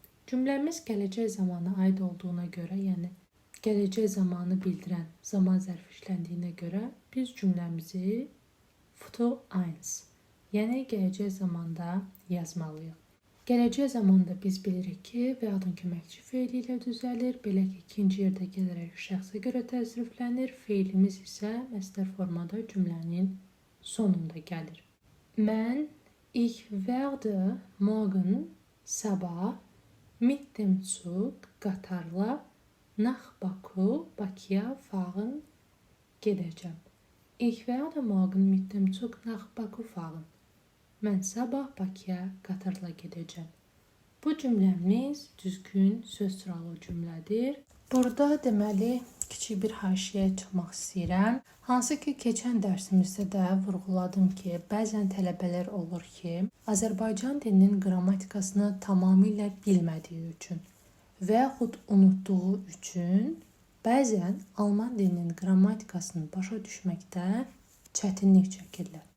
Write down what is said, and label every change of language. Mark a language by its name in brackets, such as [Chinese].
[Azerbaijani] Cümləmiz gələcək zamana aid olduğuna görə, yəni gələcək zamanı bildirən zaman zərfi işləndiyinə görə biz cümləmizi futur 1, yəni gələcək zamanda yazmalıyıq. Gələcək zamanda biz bilirik ki, və-yaxud köməkçi feili ilə düzəlir. Belə ki, ikinci yerdə gələrək şəxsə görə təzriflənir. Feilimiz isə məsdər formada cümlənin sonunda gəlir. Mən, [German] ich werde morgen, [Azerbaijani] sabah, [German] mit dem Zug, [Azerbaijani] qatarla, [German] nach Baku, [Azerbaijani] Bakıya [German] fahren, [Azerbaijani] gedəcəm. [German] Ich werde morgen mit dem Zug nach Baku fahren. [Azerbaijani] Mən sabah Bakıya qatarla gedəcəm. Bu cümləmiz düzgün söz sıralı cümlədir. Burada deməli kiçik bir haşiyə çıxmaq istəyirəm. Hansı ki, keçən dərsimizdə də vurğuladım ki, bəzən tələbələr olur ki, Azərbaycan dilinin qrammatikasını tamamilə bilmədiyi üçün və yaxud unutduğu üçün bəzən Alman dilinin qrammatikasını başa düşməkdə çətinlik çəkirlər.